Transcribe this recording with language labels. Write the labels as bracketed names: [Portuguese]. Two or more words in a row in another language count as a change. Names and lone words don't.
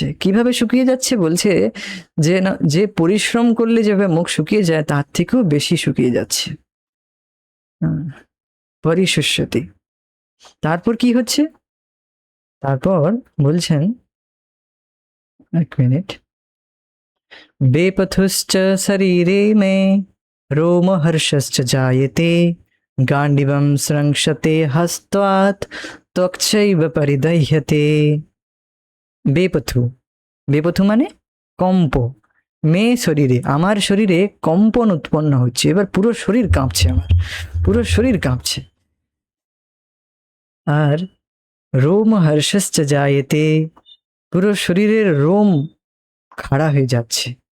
[Bangla] কিভাবে শুকিয়ে যাচ্ছে বলছে যে পরিশ্রম করলে যেভাবে মুখ শুকিয়ে যায়, তার থেকেও বেশি শুকিয়ে যাচ্ছে। [Sanskrit] পরিশুষ্যতি, [Bangla] তারপর কি হচ্ছে? তারপর বলছেন, এক মিনিট, [Sanskrit] वेपथुश्च शरीरे मे रोमहर्षश्च जायते गांडिवं संरक्षते हस्त्वात् त्वक्चैव परिदह्यते। [Bangla] বেপথু, বেপথু মানে কম্প, [Sanskrit] मे शरीरे, [Bangla] আমার শরীরে কম্পন উৎপন্ন হচ্ছে। এবার পুরো শরীর কাঁপছে, আমার পুরো শরীর কাঁপছে। আর [Sanskrit] रोमहर्षश्च जायते, [Bangla] পুরো শরীরের রোম খাড়া হয়ে যাচ্ছে।